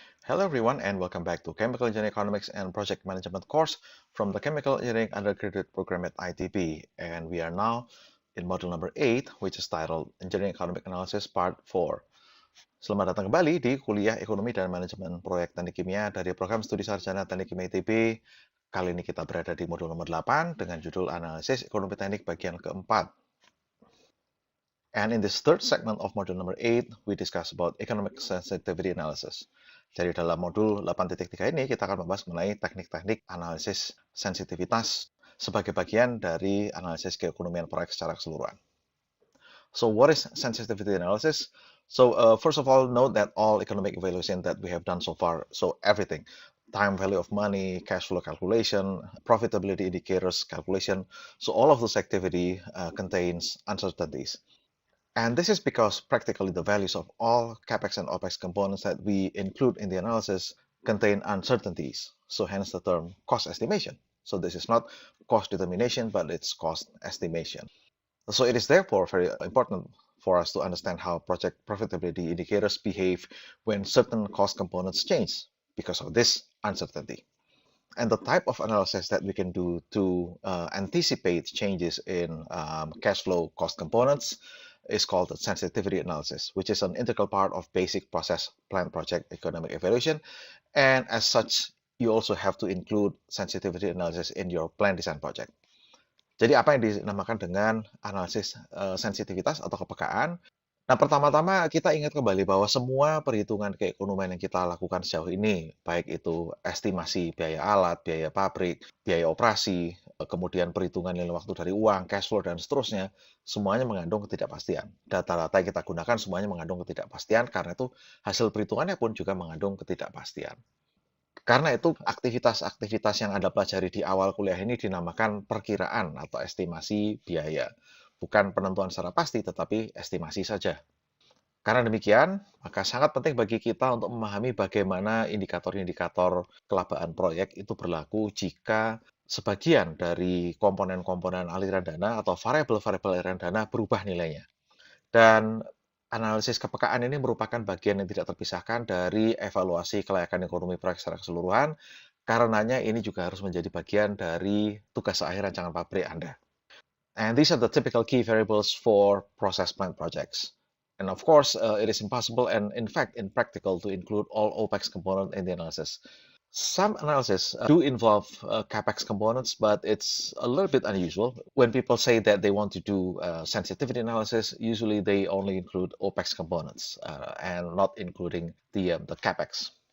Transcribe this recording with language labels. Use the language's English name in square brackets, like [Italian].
[English] Hello everyone and welcome back to Chemical Engineering Economics and Project Management course from the Chemical Engineering Undergraduate Program at ITB. And we are now in module number 8, which is titled Engineering Economic Analysis Part 4. [Indonesian] Selamat datang kembali di Kuliah Ekonomi dan Manajemen Proyek Teknik Kimia dari Program Studi Sarjana Teknik Kimia ITB. Kali ini kita berada di modul nomor 8 dengan judul Analisis Ekonomi Teknik bagian keempat. [English] And in this third segment of module number 8, we discuss about economic sensitivity analysis. [Indonesian] Jadi dalam modul 8.3 ini kita akan membahas mengenai teknik-teknik analisis sensitivitas sebagai bagian dari analisis keekonomian proyek secara keseluruhan. [English] So what is sensitivity analysis? So first of all, note that all economic evaluation that we have done so far, so everything, time value of money, cash flow calculation, profitability indicators calculation, so all of this activity contains uncertainties. And this is because practically the values of all CapEx and OpEx components that we include in the analysis contain uncertainties. So hence the term cost estimation. So this is not cost determination, but it's cost estimation. So it is therefore very important for us to understand how project profitability indicators behave when certain cost components change because of this uncertainty. And the type of analysis that we can do to anticipate changes in cash flow cost components is called the sensitivity analysis, which is an integral part of basic process plant project economic evaluation. And as such, you also have to include sensitivity analysis in your plan design project. [Indonesian] Jadi apa yang dinamakan dengan analisis sensitivitas atau kepekaan? Nah, pertama-tama kita ingat kembali bahwa semua perhitungan keekonomian yang kita lakukan sejauh ini, baik itu estimasi biaya alat, biaya pabrik, biaya operasi, kemudian perhitungan nilai waktu dari uang, cash flow, dan seterusnya, semuanya mengandung ketidakpastian. Data-data yang kita gunakan semuanya mengandung ketidakpastian, karena itu hasil perhitungannya pun juga mengandung ketidakpastian. Karena itu, aktivitas-aktivitas yang Anda pelajari di awal kuliah ini dinamakan perkiraan atau estimasi biaya. Bukan penentuan secara pasti, tetapi estimasi saja. Karena demikian, maka sangat penting bagi kita untuk memahami bagaimana indikator-indikator kelabaan proyek itu berlaku jika sebagian dari komponen-komponen aliran dana atau variabel-variabel aliran dana berubah nilainya. Dan analisis kepekaan ini merupakan bagian yang tidak terpisahkan dari evaluasi kelayakan ekonomi proyek secara keseluruhan, karenanya ini juga harus menjadi bagian dari tugas akhir rancangan pabrik Anda. [English] And these are the typical key variables for process plant projects. And of course, it is impossible and in fact impractical to include all OPEX components in the analysis. Some analysis do involve CapEx components, but it's a little bit unusual. When people say that they want to do sensitivity analysis, usually they only include OPEX components and not including the CapEx.